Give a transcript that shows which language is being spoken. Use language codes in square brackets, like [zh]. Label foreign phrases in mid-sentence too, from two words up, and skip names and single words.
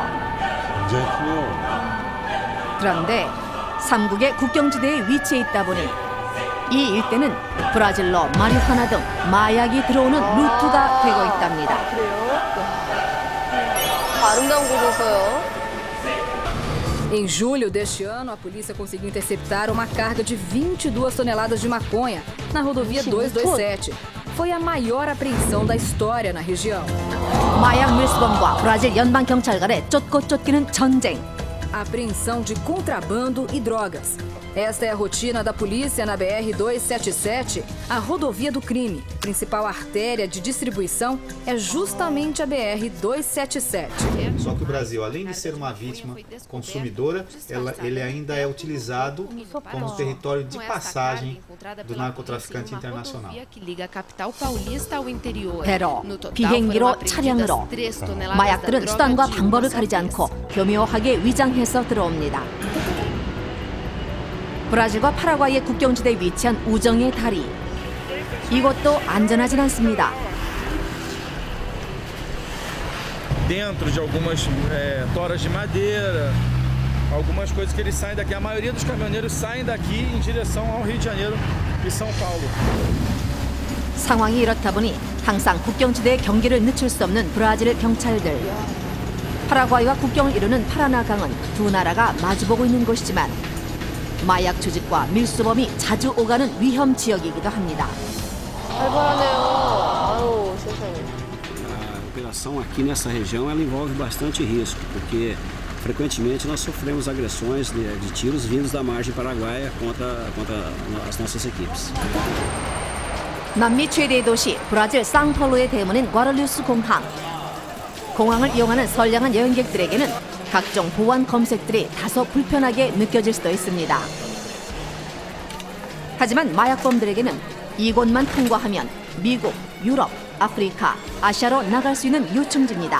[ko] 굉장히 크네요. 그런데 3국의 국경지대에 위치해 있다 보니 이 일대는 브라질로 마리화나 등 마약이 들어오는 루트가 되고 있답니다. 그래요? 아름다운 곳에서요. [pt] Em julho deste ano, a polícia conseguiu interceptar uma carga de 22 toneladas de maconha na rodovia 227. Foi a maior apreensão da história na região. [ko] 마약 밀수범과 브라질 연방 경찰 간의 쫓고 쫓기는 전쟁. [pt] A apreensão de contrabando e drogas. Esta é a rotina da polícia na BR-277, a rodovia do crime. Principal artéria de distribuição é justamente a BR-277. Só que o Brasil, além de ser uma vítima consumidora, ele ainda é utilizado como território de passagem do narcotraficante internacional. [ko] 배로, 비행기로, 차량으로 마약들은 수단과 방법을 가리지 않고 교묘하게 위장해서 들어옵니다. 브라질과 파라과이의 국경지대에 위치한 우정의 다리. 이곳도 안전하진 않습니다. [pt] Dentro de algumas toras de madeira, algumas coisas que eles saem daqui. A maioria dos caminhoneiros saem daqui em direção ao Rio de Janeiro e São Paulo. [ko] 상황이 이렇다 보니 항상 국경지대의 경계를 늦출 수 없는 브라질 경찰들. 파라과이와 국경을 이루는 파라나강은 두 나라가 마주보고 있는 곳이지만 마약 조직과 밀수범이 자주 오가는 위험 지역이기도 합니다. 살벌하네요. 아유, 세상에. [pt] A operação aqui nessa região ela envolve bastante risco, porque frequentemente nós sofremos agressões de tiros vindos da margem paraguaia contra as nossas equipes. [ko] 남미 최대의 도시 브라질 상파울루의 대문인 과를리우스 공항. 공항을 이용하는 선량한 여행객들에게는 각종 보안 검색들이 다소 불편하게 느껴질 수도 있습니다. 하지만 마약범들에게는 이곳만 통과하면 미국, 유럽, 아프리카, 아시아로 나갈 수 있는 요충지입니다.